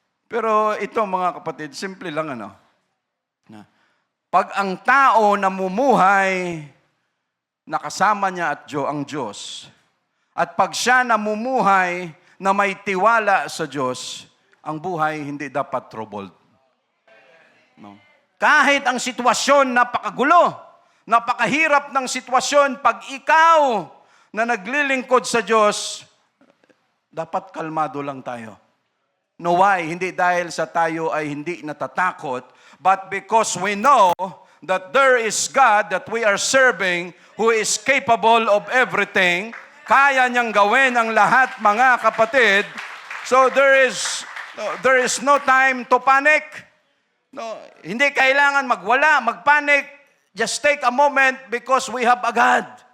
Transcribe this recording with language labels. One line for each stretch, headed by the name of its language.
Filipino: Pero ito mga kapatid, simple lang pag ang tao namumuhay, nakasama niya at ang Diyos, at pag siya namumuhay na may tiwala sa Diyos, ang buhay hindi dapat troubled. Kahit ang sitwasyon napakagulo, napakahirap ng sitwasyon, pag ikaw na naglilingkod sa Diyos, dapat kalmado lang tayo.
English: No, why?
Filipino: Hindi dahil sa tayo ay hindi natatakot,
English: but because we know that there is God that we are serving who is capable of everything.
Filipino: Kaya niyang gawin ang lahat, mga kapatid.
English: So there is no time to panic.
Filipino: Hindi kailangan magwala, magpanic.
English: Just take a moment because we have a God.